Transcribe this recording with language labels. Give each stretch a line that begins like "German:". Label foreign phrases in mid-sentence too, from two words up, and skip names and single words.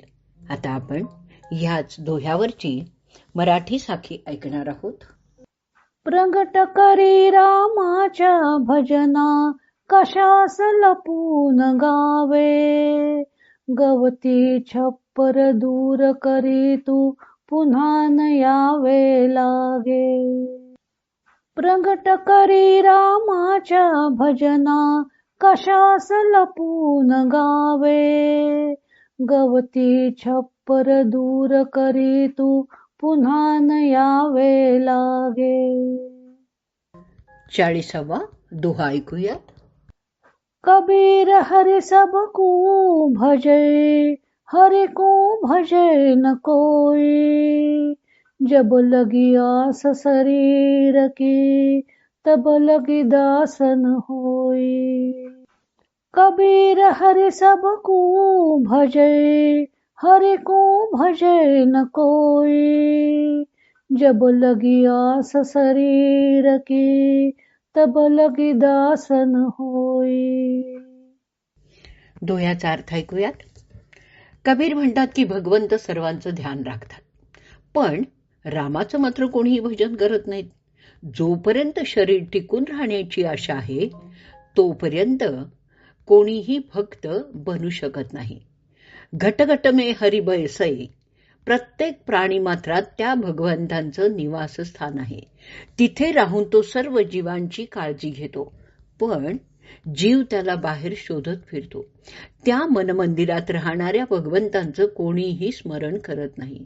Marathi: आता आपण ह्याच दोह्यावरची मराठी साखी ऐकणार आहोत. प्रगट करी रामाच्या भजना, कशास लपून गावे, गवती छप्पर दूर करी तू, पुन्हा न यावे लागे. प्रगट करी रामाच्या भजना, कशास लपून गावे, गवती छप्पर दूर करी तू, पुन्हा न यावे लागे. 40वा दोहा ऐकूयात.
Hindi: कबीर हरि सब को भजे, हरि को भजे न कोई, जब लगी आस शरीर की, तब लगी दासन होई. कबीर हरि सब को भजे, हरि को भजे न कोई, जब लगी आस शरीर की, तब लगी दासन होई.
Marathi: दोह्याचा अर्थ ऐकूयात. कबीर म्हणतात की भगवंत सर्वांचं ध्यान राखतात, पण रामाचं मात्र कोणीही भजन करत नाहीत. जोपर्यंत शरीर टिकून राहण्याची आशा आहे तोपर्यंत कोणीही भक्त बनू शकत नाही.
Hindi: घटघट में हरि बैसै,
Marathi: प्रत्येक प्राणी मात्रात त्या भगवंतांचं निवासस्थान आहे. तिथे राहून तो सर्व जीवांची काळजी घेतो, पण जीव त्याला बाहेर शोधत फिरतो. त्या मनमंदिरात राहणाऱ्या भगवंतांचं कोणीही स्मरण करत नाही.